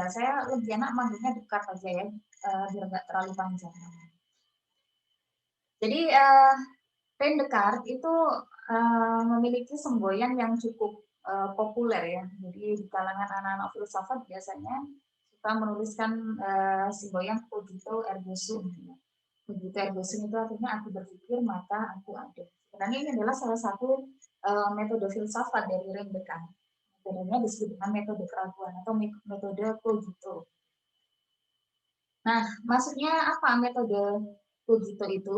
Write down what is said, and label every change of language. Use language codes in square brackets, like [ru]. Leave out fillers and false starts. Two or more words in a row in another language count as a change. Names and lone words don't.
[id] Saya lebih enak manggilnya Descartes aja ya, biar nggak terlalu panjang. Jadi René Descartes itu memiliki semboyan yang cukup populer ya. Jadi di kalangan anak-anak filsafat biasanya suka menuliskan semboyan [la] cogito ergo sum. Cogito ergo sum [id] itu artinya aku berpikir maka aku ada. Sebenarnya ini adalah salah satu metode filsafat dari René Descartes. Metodenya disebut dengan metode keraguan atau metode cogito. Nah, maksudnya apa metode cogito itu?